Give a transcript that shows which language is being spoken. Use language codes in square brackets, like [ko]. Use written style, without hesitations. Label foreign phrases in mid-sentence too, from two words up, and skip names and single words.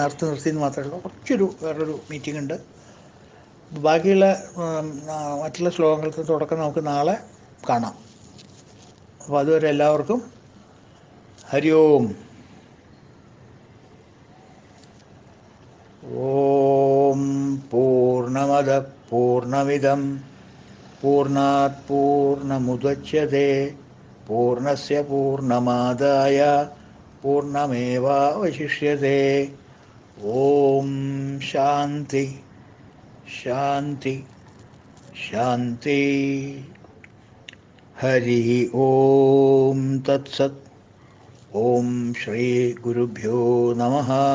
[ml] നേരത്തെ നിർത്തിയെന്ന് മാത്രമേ ഉള്ളൂ. വേറൊരു മീറ്റിംഗ് ഉണ്ട്. ബാക്കിയുള്ള മറ്റുള്ള ശ്ലോകങ്ങൾക്ക് തുടക്കം നമുക്ക് നാളെ കാണാം. അപ്പോൾ അതുവരെ എല്ലാവർക്കും ഹരി ഓം. [sa] ഓം പൂർണ്ണമദ പൂർണ്ണമിദം പൂർണ്ണാത് പൂർണ്ണമുദച്യതേ പൂർണ്ണസ്യ പൂർണ്ണമാദായ പൂർണ്ണമേവാവശിഷ്യത്തെ. ഓം ശാന്തി ശാന്തി ശാന്തി. ഹരി ഓം തത്സത്. ഓം ശ്രീ ഗുരുഭ്യോ നമഃ.